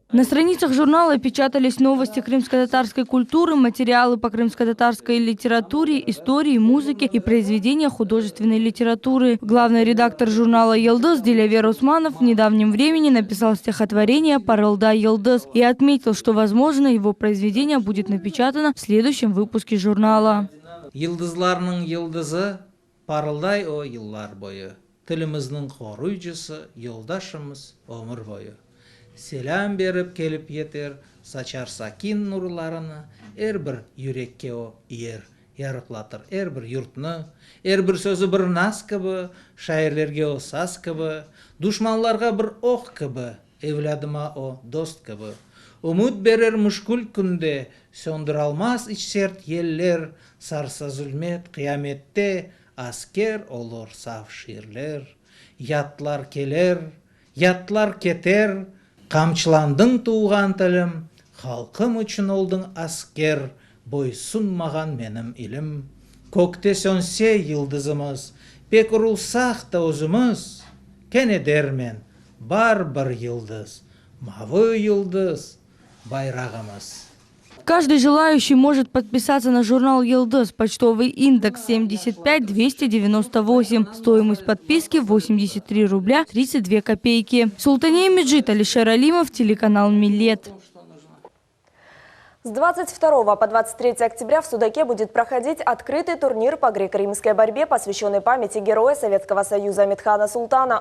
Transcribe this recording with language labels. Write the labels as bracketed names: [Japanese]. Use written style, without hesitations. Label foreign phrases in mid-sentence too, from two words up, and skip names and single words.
[Russian] На страницах журнала печатались новости крымско-татарской культуры, материалы по крымско-татарской литературе, истории, музыке и произведения художественной литературы. Главный редактор журнала «Йылдыз» Дилявер Усманов в недавнем времени написал стихотворение «Парылда Йылдыз» и отметил, что, возможно, его произведение будет напечатано в следующем выпуске журнала. [Crimean Tatar] «Йылдызларның йылдызы парылдай о yıllar boyu. Tilimizning qoruyucusu, yoldaşımız ömür boyu. Selam berip kelip yeter, saçar sakin nurlarını, bir yürekke o yer, yarıklatır bir yurtni, bir sözü bir nas gibi, şairlerge o saz gibi, düşmanlarga bir ok gibi, evladıma o dost gibi. Umut berer müşkül günde, söndüralmaz iç sert yeller, sarsa zulmet kıyamette, asker olur saf şiirler. Yatlar keler, yatlar keter, kamçılandın tuğan tilim, halkım üçün oldun asker, boysunmagan menim ilim. Kökte sönse yıldızımız, pek urulsak da özümüz, kene dermen, бар bir yıldız, mavi yıldız, bayrağımız. [Russian] Каждый желающий может подписаться на журнал «Йылдыз». Почтовый индекс 75298. Стоимость подписки 83 рубля 32 копейки. Султания Меджид, Алишер Алимов, телеканал «Миллет». С 22 по 23 октября в Судаке будет проходить открытый турнир по греко-римской борьбе, посвященный памяти героя Советского Союза Амитхана Султана.